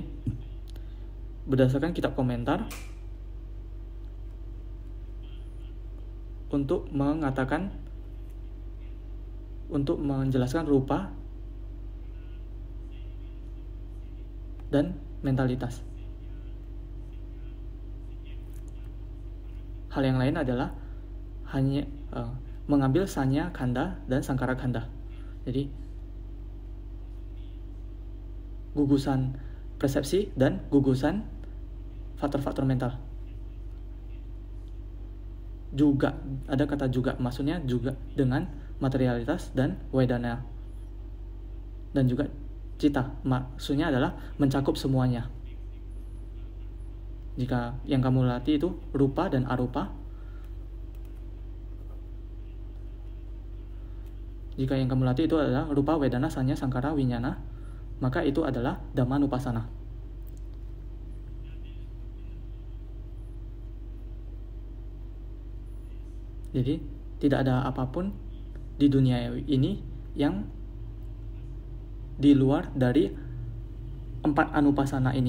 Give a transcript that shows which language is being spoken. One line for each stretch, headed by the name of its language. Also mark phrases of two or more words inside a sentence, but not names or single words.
Indonesian: Berdasarkan kitab komentar, untuk menjelaskan rupa dan mentalitas. Hal yang lain adalah hanya mengambil
Pali: sanya khanda
Indonesian: dan
Pali: sankara khanda.
Indonesian: Jadi gugusan persepsi dan gugusan faktor-faktor mental. Juga, ada kata juga, maksudnya juga dengan materialitas dan wedana. Dan juga cita, maksudnya adalah mencakup semuanya. Jika yang kamu latih itu rupa dan arupa, jika yang kamu latih itu adalah
Pali: rupa, wedana, sanya, sankara, winyana,
Indonesian: maka itu adalah Dhammanupassana. Jadi tidak ada apapun di dunia ini yang di luar dari 4 anupasana ini.